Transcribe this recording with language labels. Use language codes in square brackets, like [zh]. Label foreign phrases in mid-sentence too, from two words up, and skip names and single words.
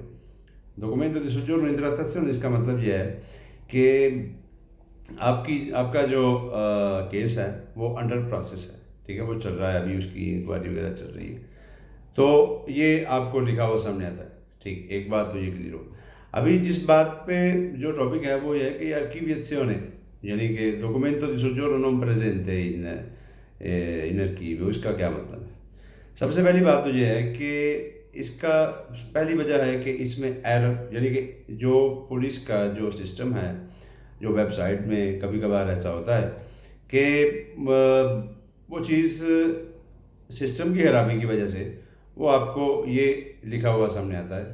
[it] documento di soggiorno in trattazione, [ur] اس کا مطلب یہ ہے کہ آپ کا جو کیس ہے وہ [en] under process [ur] ہے. ٹھیک ہے، وہ چل رہا ہے ابھی، اس کی انکوائری وغیرہ چل رہی ہے. تو یہ آپ کو لکھا ہوا سامنے آتا ہے. ٹھیک، ایک بات تو یہ کلیئر ہو. ابھی جس بات پہ جو ٹاپک ہے وہ یہ ہے کہ archiviazione، یعنی کہ [it] documento di soggiorno non presente in archivio، [ur] اس کا کیا مطلب ہے. سب سے پہلی بات تو یہ ہے کہ اس کا پہلی وجہ ہے کہ اس میں ایرر، یعنی کہ جو پولیس کا جو سسٹم ہے، جو ویب سائٹ میں کبھی کبھار ایسا ہوتا ہے کہ وہ چیز سسٹم کی خرابی کی وجہ سے وہ آپ کو یہ لکھا ہوا سامنے آتا ہے.